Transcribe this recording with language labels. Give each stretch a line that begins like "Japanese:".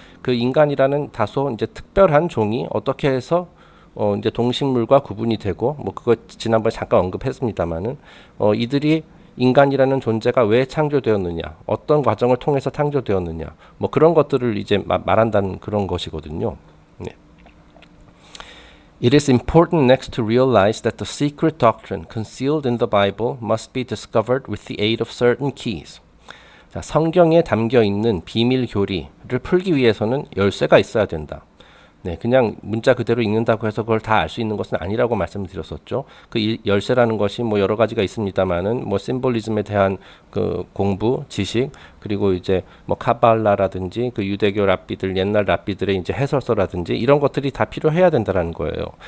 Korean: 그 인간이라는 다소 이제 특별한 종이 어떻게 해서 이제 동식물과 구분이 되고, 뭐 그거 지난번에 잠깐 언급했습니다만은 이들이 인간이라는 존재가 왜 창조되었느냐, 어떤 과정을 통해서 창조되었느냐, 뭐 그런 것들을 이제 말한다는 그런 것이거든요. 네.
English: It is important next to realize that the secret doctrine concealed in the Bible must be discovered with the aid of certain keys.
Korean: 자, 성경에 담겨 있는 비밀 교리를 풀기 위해서는 열쇠가 있어야 된다. 네, 그냥 문자 그대로 읽는다고 해서 그걸 다 알 수 있는 것은 아니라고 말씀드렸었죠. 그 열쇠라는 것이 뭐 여러 가지가 있습니다만은 뭐 심볼리즘에 대한 그 공부, 지식, 그리고 이제 뭐 카발라라든지 그 유대교 랍비들, 옛날 랍비들의 이제 해설서라든지 이런 것들이 다 필요해야 된다라는 거예요.